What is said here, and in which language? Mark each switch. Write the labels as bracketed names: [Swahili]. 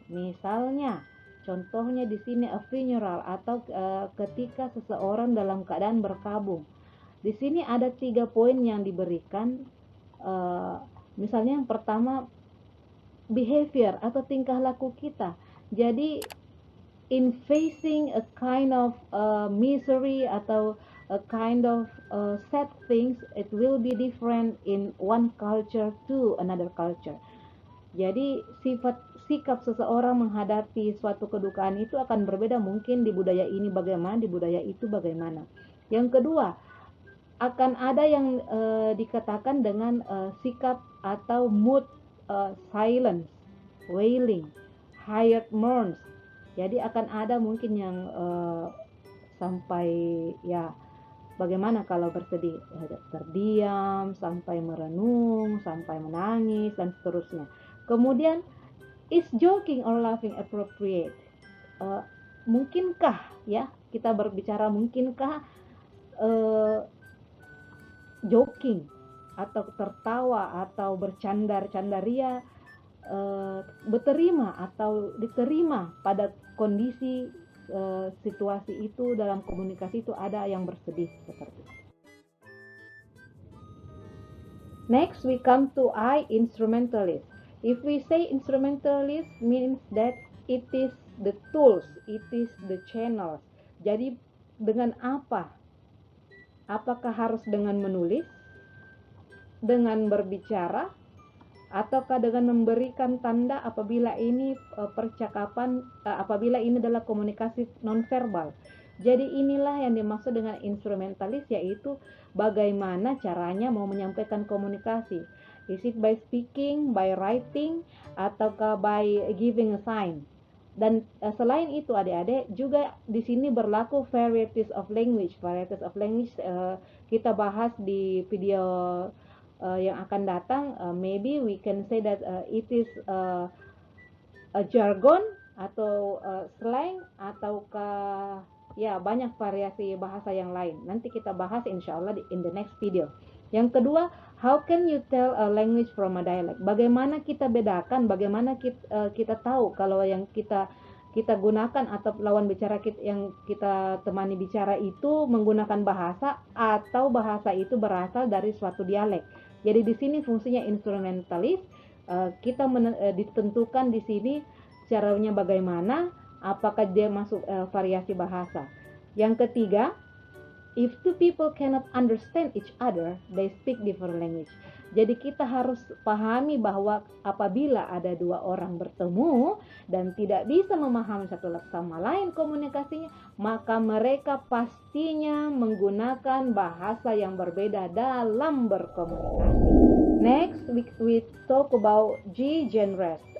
[Indonesian] Misalnya, contohnya di sini [English] a funeral [Indonesian] atau ketika seseorang dalam keadaan berkabung. Di sini ada 3 poin yang diberikan. Misalnya yang pertama, behavior atau tingkah laku kita. Jadi [English] in facing a kind of misery [Indonesian] atau [English] a kind of sad things, it will be different in one culture to another culture. [Indonesian] Jadi sikap seseorang menghadapi suatu kedukaan itu akan berbeda, mungkin di budaya ini bagaimana, di budaya itu bagaimana. Yang kedua, akan ada yang dikatakan dengan sikap atau mood [English] silence, wailing, hired mourns. [Indonesian] Jadi akan ada mungkin yang sampai ya bagaimana kalau bersedih, terdiam, sampai merenung, sampai menangis dan seterusnya. Kemudian, [English] is joking or laughing appropriate? [Indonesian] Mungkinkah ya kita berbicara, mungkinkah joking atau tertawa atau bercandar-candaria berterima atau diterima pada kondisi situasi itu, dalam komunikasi itu ada yang bersedih seperti itu. [English] Next we come to I, instrumentalist. If we say instrumentalist means that it is the tools, it is the channels. [Indonesian] Jadi dengan apa? Apakah harus dengan menulis, dengan berbicara, ataukah dengan memberikan tanda apabila ini percakapan, apabila ini adalah komunikasi nonverbal. Jadi inilah yang dimaksud dengan instrumentalis, yaitu bagaimana caranya mau menyampaikan komunikasi. [English] Is it by speaking, by writing, [Indonesian] ataukah [English] by giving a sign? [Indonesian] Dan selain itu adik-adik, juga di sini berlaku varieties of language. [English] Varieties of language [Indonesian] kita bahas di video yang akan datang. [English] Maybe we can say that it is a jargon [Indonesian] atau [English] slang, [Indonesian] ataukah ya banyak variasi bahasa yang lain. Nanti kita bahas insya Allah [English] in the next video. [Indonesian] Yang kedua, [English] how can you tell a language from a dialect? [Indonesian] Bagaimana kita bedakan, bagaimana kita tahu kalau yang kita gunakan atau lawan bicara kita, yang kita temani bicara itu menggunakan bahasa atau bahasa itu berasal dari suatu dialek. Jadi di sini fungsinya instrumentalis, kita ditentukan di sini caranya bagaimana, apakah dia masuk variasi bahasa. [English] Yang ketiga, if two people cannot understand each other, they speak different language. [Indonesian] Jadi kita harus pahami bahwa apabila ada dua orang bertemu dan tidak bisa memahami satu sama lain komunikasinya, maka mereka pastinya menggunakan bahasa yang berbeda dalam berkomunikasi. [English] Next, we talk about G genres.